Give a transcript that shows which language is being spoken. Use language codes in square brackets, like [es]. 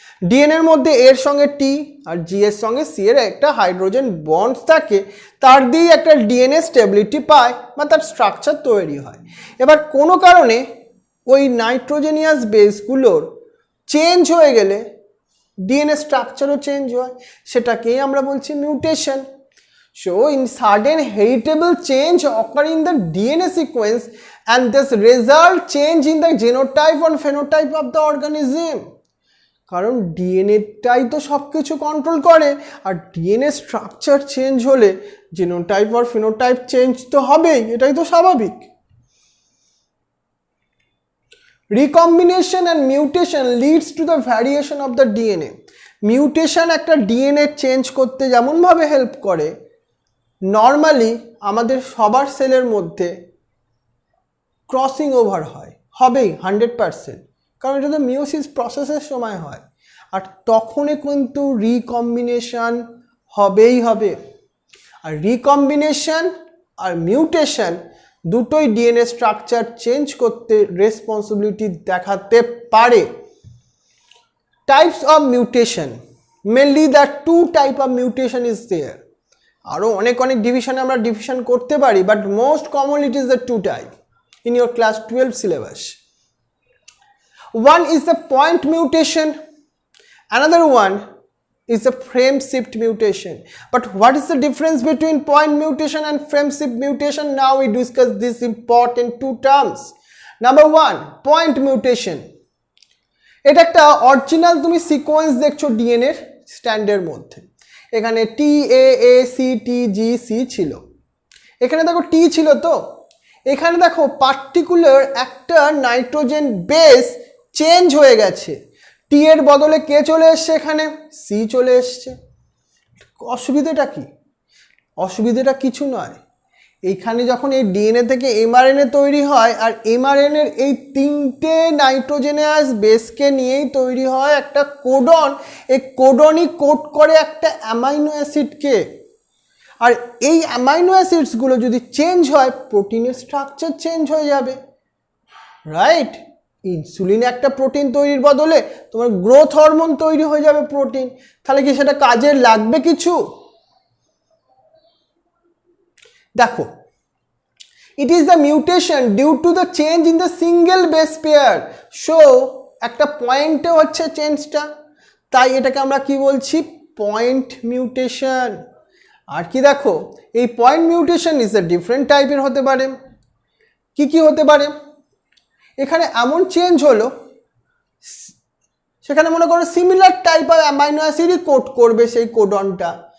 [bn] ডিএনএর মধ্যে এর সঙ্গে টি আর জি এর সঙ্গে সি এর একটা হাইড্রোজেন বন্ড থাকে, তার দিয়েই একটা ডিএনএ স্টেবিলিটি পায় বা তার স্ট্রাকচার তৈরি হয়. এবার কোনো কারণে ওই নাইট্রোজেনিয়াস বেসগুলোর চেঞ্জ হয়ে গেলে ডিএনএ স্ট্রাকচারও চেঞ্জ হয়, সেটাকেই আমরা বলছি mutation. [en] So in sudden heritable change occurring in the DNA sequence and this result change in the genotype or phenotype of the organism. [bn] কারণ ডিএনএটাই তো সব কিছু কন্ট্রোল করে, আর ডিএনএ স্ট্রাকচার চেঞ্জ হলে জিনোটাইপ আর ফিনোটাইপ চেঞ্জ তো হবেই, এটাই তো স্বাভাবিক. [en] Recombination and mutation leads to the variation of the DNA. [bn] Mutation একটা ডিএনএ চেঞ্জ করতে যেমনভাবে হেল্প করে, নর্মালি আমাদের সবার সেলের মধ্যে ক্রসিং ওভার হবেই 100%, কারণ এটা তো মিওসিস প্রসেসের সময় হয়, আর তখনই কিন্তু রিকম্বিনেশন হবেই হবে. আর রিকম্বিনেশন আর মিউটেশন দুটোই ডিএনএ স্ট্রাকচার চেঞ্জ করতে রেসপন্সিবিলিটি দেখাতে পারে. Types of mutation, mainly [en] The two type of mutation is there. [bn] আরও অনেক ডিভিশনে আমরা ডিভিশন করতে পারি, [en] But most common it is the two type in your class 12 syllabus. One is the point mutation, another one is the frame shift mutation. But what is the difference between point mutation and frame shift mutation? Now we discuss these important two terms. Number one, point mutation. [bn] এটা একটা original তুমি sequence দেখছো DNA এর স্ট্যান্ডের মধ্যে, এখানে টি এ A C T G C ছিল, এখানে দেখো টি ছিল, তো এখানে দেখো পার্টিকুলার একটা নাইট্রোজেন বেস চেঞ্জ হয়ে গেছে, টি এর বদলে কে চলে এসছে, এখানে সি চলে এসছে. অসুবিধাটা কি? অসুবিধাটা কিছু নয়. এইখানে যখন এই ডিএনএ থেকে এমআরএনএ তৈরি হয়, আর এমআরএনএর এই তিনটে নাইট্রোজেনাস বেসকে নিয়েই তৈরি হয় একটা কোডন. এই কোডনই কোড করে একটা অ্যামাইনো অ্যাসিডকে, আর এই অ্যামাইনো অ্যাসিডসগুলো যদি চেঞ্জ হয়, প্রোটিনের স্ট্রাকচার চেঞ্জ হয়ে যাবে, রাইট? ইনসুলিন একটা প্রোটিন তৈরির বদলে তোমার গ্রোথ হরমোন তৈরি হয়ে যাবে প্রোটিন. তাহলে কি সেটা কাজে লাগবে কিছু? দেখো, [en] it is the mutation due to the change in the single base pair. So [bn] একটা পয়েন্টে হচ্ছে চেঞ্জটা, তাই এটাকে আমরা কি বলছি? Point mutation. আর কি দেখো, [en] এই point mutation is a different [bn] টাইপের হতে পারে. কি কি হতে পারে? এখানে এমন চেঞ্জ হলো, সেখানে মনে করো similar type of amino অ্যাসিডই code করবে সেই কোডনটা.